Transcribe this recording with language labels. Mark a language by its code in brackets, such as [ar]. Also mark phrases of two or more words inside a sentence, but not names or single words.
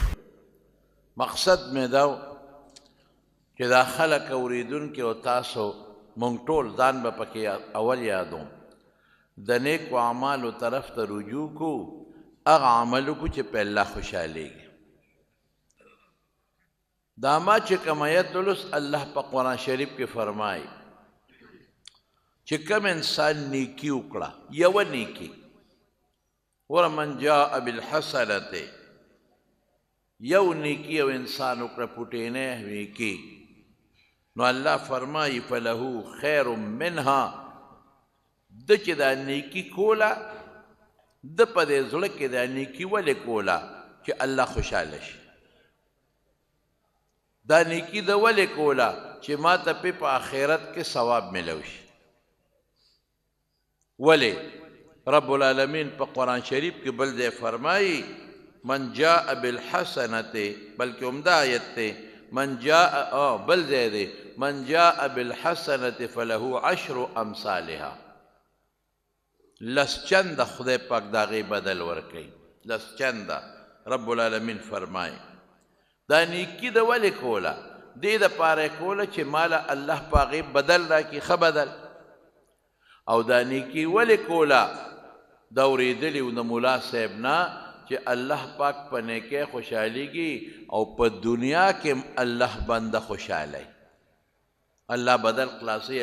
[ps] مقصد مې دا و چې دا خلک اورېدونکي او تاسو مونږ ټول ځان به پکې اول یادوم د نیکو اعمالو طرف ته رجوع کو، هغه عمل وکړو چې په الله خوشحالېږي. دا ما چې کوم آیت ولوست، الله په قرآن شریف کې فرمایي چې کوم انسان نیکي وکړه، یوه نیکي [ar] ومن جاء بالحسنة، [ps] یو نیکی او انسان وکړه پوټینه نیکي، نو الله فرمایي [ar] فله خیر منها، [ps] د چې دا نیکي کوله د په دې زړه کې دا نیکي ولې کوله چې الله خوشحاله شي. دا نیکي د ولې کوله چې ما ته په آخرت کې ثواب ملو شي. ولې رب العالمین په قرآن شریف کې بل ځای فرمایي [ar] من جاء بالحسنة، [ps] بلکې عمده آیت دی، [ar] من جاء [ps] بل ځای دی [ar] من جاء بالحسنة فله عشر امثالها، [ps] لس چنده خدای پاک د هغې بدل ورکوي، لس چنده. رب العالمین فرمایي دا نیکي د ولې کوله، دې دپاره یې کوله چې ماله الله په هغې بدل راکړي، ښه بدل. او دا نیکي ولې کوله، دا اورېدلي و د ملا صاحب نه چې الله پاک په نیکۍ خوشحالېږي او په دنیا کې الله بنده خوشحالی، الله بدل خلاصوي.